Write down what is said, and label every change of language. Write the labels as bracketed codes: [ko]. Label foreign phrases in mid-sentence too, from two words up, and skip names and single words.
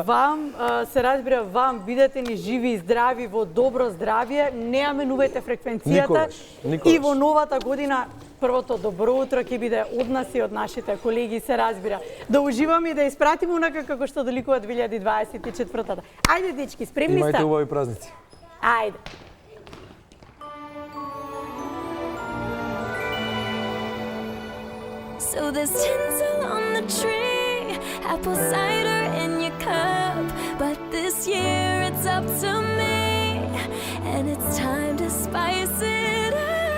[mk] Да, се разбира, вам бидете ни живи и здрави во добро здравје, не ја менувајте фреквенцијата. Никогаш. И во новата година првото добро утро ќе биде од нас и од нашите колеги, се разбира. Да уживаме и да испратиме онака како што доликува 2024-та. Ајде, дечки, спремни сте? Имајте убави празници. Ајде. [en] So there's tinsel on the tree, apple cider in your cup, but this year it's up to me, and it's time to spice it up.